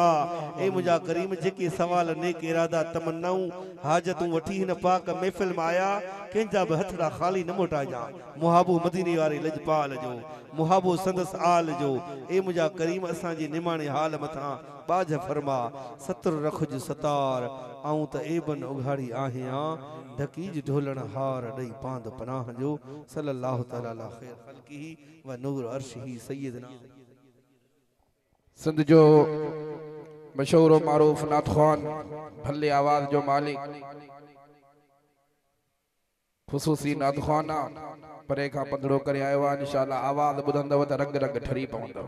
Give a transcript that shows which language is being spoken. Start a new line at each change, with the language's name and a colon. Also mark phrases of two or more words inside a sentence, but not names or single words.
Sindhi: ए मुंहिंजा करीम जेके सवाल नेक इरादा तमन्नाऊं हाजतूं वठी हिन पाक महफ़िल में आया, कंहिंजा बि हथड़ा ख़ाली न मोटाइजां। मुहाबो मदीने वारे लजपाल जो, मुहाबो संदस आल जो। ए मुंहिंजा करीम असांजे निमाणे हाल मथां बाज फरमा, सतर रखुज सतार, आऊं त एबन उघाड़ी आहियां, ढकीज ढोलण हार ॾेई पांद पनाह जो।
Arabic: صلى الله تعالى على خير خلقه ونور عرشه سيدنا.
Sindhi: सिंध जो मशहूर मारूफ नात ख़्वान, भले आवाज़ जो मालिक, ख़ुसूसी नात ख़्वाना परे खां पंधड़ो करे आयो आहे। इंशाअल्लाह आवाज़ ॿुधंदव त रंग रंग ठरी पवंदव।